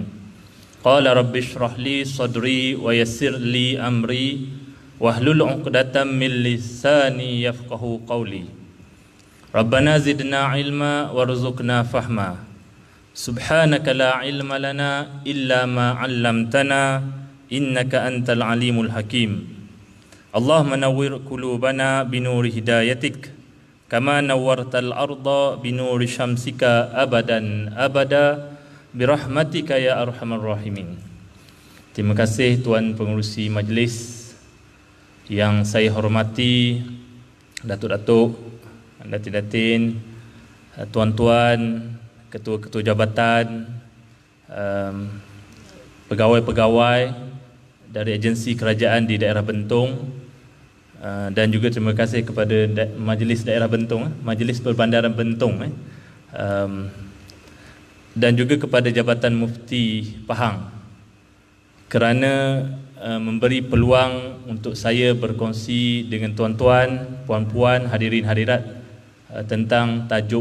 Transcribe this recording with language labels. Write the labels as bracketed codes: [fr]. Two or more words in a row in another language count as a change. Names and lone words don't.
[ar] قال رب اشرح لي صدري ويسر لي أمري واحلل عقدة من لساني يفقهوا قولي. ربنا زدنا علما وارزقنا فهما. سبحانك لا علم لنا إلا ما علمتنا إنك أنت العليم الحكيم. اللهم نور قلوبنا بنور هدايتك كما نورت الأرض بنور شمسك أبدا أبدا برحمتك يا أرحم الراحمين. [ms] Terima kasih Tuan Pengerusi Majlis yang saya hormati, datuk-datuk, datin-datin, tuan-tuan, ketua-ketua jabatan, pegawai-pegawai dari agensi kerajaan di daerah Bentong, dan juga terima kasih kepada Majlis Daerah Bentong, Majlis Perbandaran Bentong, dan juga kepada Jabatan Mufti Pahang kerana memberi peluang untuk saya berkongsi dengan tuan-tuan, puan-puan, hadirin hadirat tentang tajuk.